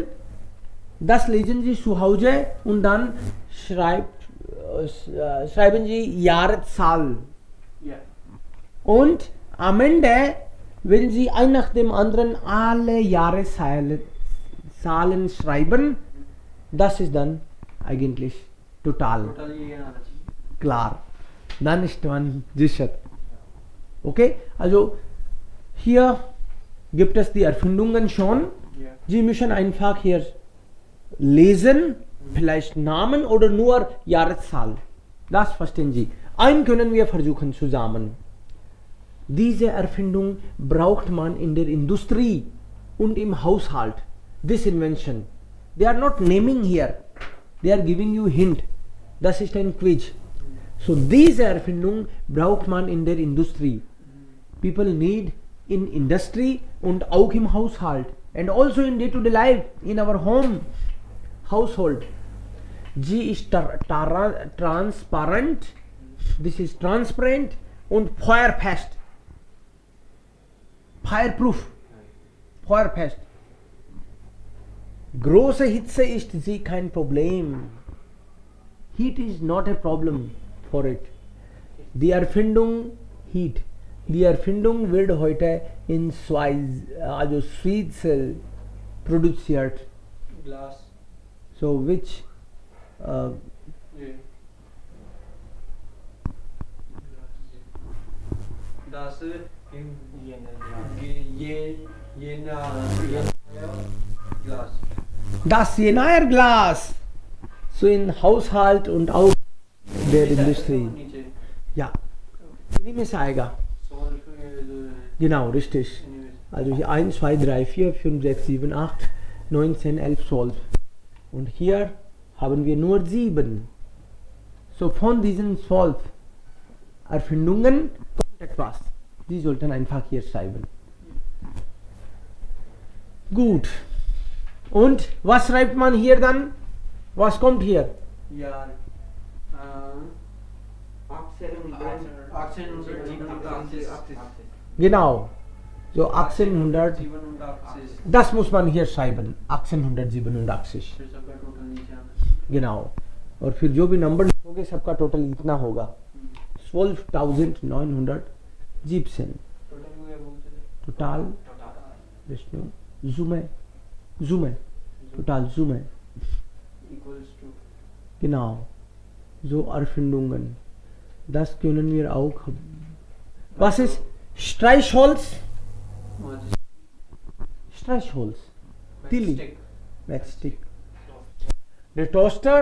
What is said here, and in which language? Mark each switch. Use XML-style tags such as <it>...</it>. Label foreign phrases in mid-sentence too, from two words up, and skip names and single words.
<de>Das lesen Sie zu Hause und dann schreiben Sie Jahreszahl.</de> <hi>या</hi> <de>Und am Ende, wenn Sie ein nach dem anderen alle Jahreszahlen Zahlen schreiben. Das ist dann eigentlich total</de> <hi>टोटल ये आना चाहिए.</hi> <de>klar. Dann ist man sicher. Okay, also hier gibt es die Erfindungen schon.</de> <en>Yeah.</en> <de>Sie müssen einfach hier lesen, vielleicht Namen oder nur Jahreszahl. Das verstehen Sie. Einen können wir versuchen zusammen. Diese Erfindung braucht man in der Industrie und im Haushalt.</de> <en>This invention. They are not naming here. They are giving you hint.</en> <de>Das ist ein Quiz. So diese Erfindung braucht man in der Industrie.</de> <en>People need in industry</en> <de>und auch im Haushalt.</de> <en>And also in day-to-day life, in our home, household.</en> <de>Sie ist transparent.</de> <en>This is transparent</en> <de>und feuerfest.</de> <en>Fireproof. Feuerfest.</en> <de>Große Hitze ist sie kein Problem.</de> <en>Heat is not a problem for it.</en> <de>Die Erfindung Heat. Die Erfindung wird heute in Schweiz produziert.</de> <en>Glass. So which Yeah.</en> <de>Das Glas. das Jenaer Glas. So in Haushalt und auch der Industrie.</de> <hi>नीचे. Ja. Innen में से आएगा.</hi> <en>Solve</en> <de>Genau, richtig. Also hier 1, 2, 3, 4, 5, 6, 7, 8, 9, 10, 11, 12. Und hier haben wir nur 7. So von diesen 12 Erfindungen kommt etwas. Die sollten einfach hier schreiben. Gut. Und was schreibt man hier dann? Was kommt hier? Jahr. 1887. Genau. So 1800. 87. Das muss man hier schreiben. 1887.</de> <hi>फिर सबका टोटल नीचे आना. genau और फिर जो भी नंबर लिखोगे सबका टोटल इतना होगा 12,917 टोटल हो गया बहुत चले. टोटल विष्णु Summe total Summe</hi> <en>Equals to.</en> <de>genau so Erfindungen das können wir auch was ist Streichholz Streichholz Tilly</de> <en>Stick. Matchstick</en> <de>der Toaster</de>